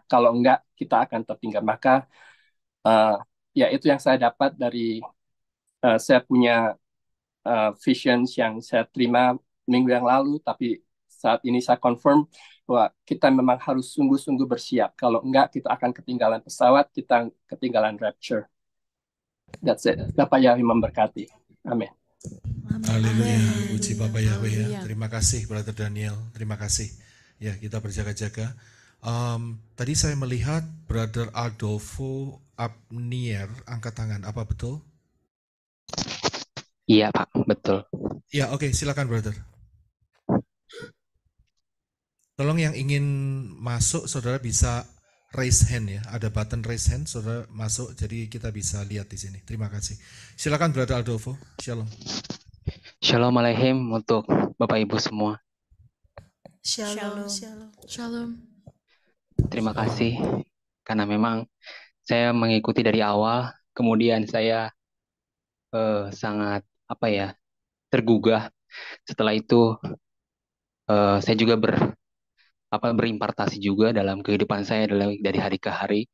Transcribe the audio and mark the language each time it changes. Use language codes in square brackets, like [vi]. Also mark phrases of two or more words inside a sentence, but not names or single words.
[id] Kalau enggak, kita akan tertinggal. Maka ya itu yang saya dapat dari saya punya visions yang saya terima minggu yang lalu, tapi saat ini saya confirm bahwa kita memang harus sungguh-sungguh bersiap. Kalau enggak, kita akan ketinggalan pesawat, kita ketinggalan rapture. [en] That's it. [id] Bapak Yahweh memberkati. Amin. Haleluya, puji Bapak Yahweh ya. Terima kasih Brother Daniel, terima kasih. Ya, kita berjaga-jaga. Tadi saya melihat Brother Adolfo Abnier angkat tangan, apa betul? Iya Pak, betul. Ya, oke, silakan Brother. Tolong yang ingin masuk, saudara bisa [en] raise hand [id] ya. Ada [en] button raise hand, [id] saudara masuk, jadi kita bisa lihat di sini. Terima kasih. Silakan Brother Adolfo. Shalom. [he] Shalom Aleichem [id] untuk Bapak Ibu semua. Shalom. Shalom. Terima kasih karena memang saya mengikuti dari awal, kemudian saya sangat tergugah. Setelah itu saya juga berimpartasi juga dalam kehidupan saya dari hari ke hari.